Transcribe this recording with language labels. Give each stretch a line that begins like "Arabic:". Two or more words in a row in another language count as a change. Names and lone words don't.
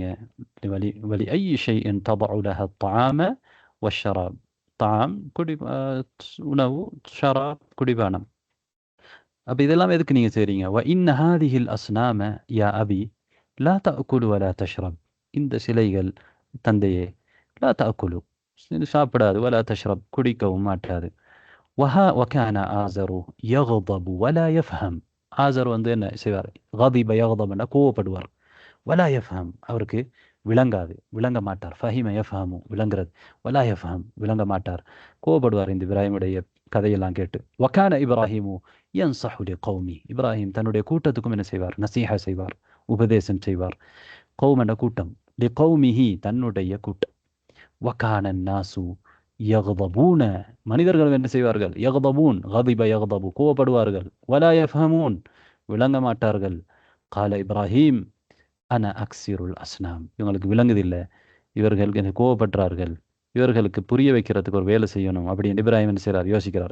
Arabic: ولأي شيء تدع لها الطعام والشراب, தாம்
Tamil: குடி, உணவு,
Arabic: ஷராப் குடிபானம்.
Tamil: அப்போ இதெல்லாம் எதுக்கு நீங்கள் செய்கிறீங்க.
Arabic: وإن هذه الأصنام يا أبي لا تأكل ولا تشرب,
Tamil: இந்த சிலைகள் தந்தையே,
Arabic: لا تأكل
Tamil: சாப்பிடாது,
Arabic: ولا تشرب
Tamil: குடிக்கவும் மாட்டாது.
Arabic: وكان آزر يغضب ولا يفهم.
Tamil: ஆசர் வந்து என்ன செய்வார்,
Arabic: غضب يغضب
Tamil: கோவப்படுவார்,
Arabic: ولا يفهم
Tamil: அவருக்கு விளங்காது, விளங்க மாட்டார்.
Arabic: فهم يفهم விளங்குறது, ولا يفهم
Tamil: விளங்க மாட்டார், கோவப்படுவார் இந்த இப்ராஹிமுடைய கதையெல்லாம் கேட்டு.
Arabic: وكان إبراهيم ينصح لقومه.
Tamil: இப்ராஹிம் தன்னுடைய கூட்டத்துக்கும் என்ன செய்வார், நசீஹா செய்வார், உபதேசம் செய்வார். கௌம் என்ற கூட்டம், لقومه தன்னுடைய கூட்டம்.
Arabic: وكان الناس யக்தபூன
Tamil: மனிதர்கள் என்ன செய்வார்கள்,
Arabic: யக்தபூன், غضب يغضب கோவப்படுவார்கள், ولا يفهمون
Tamil: விளங்க மாட்டார்கள்.
Arabic: قال إبراهيم أنا أكسر الأصنام,
Tamil: இவங்களுக்கு விளங்குதில்லை, இவர்கள் கோவப்படுறார்கள், இவர்களுக்கு புரிய வைக்கிறதுக்கு ஒரு வேலை செய்யணும் அப்படின்னு இப்ராஹிம் என்ன செய்கிறார், யோசிக்கிறார்.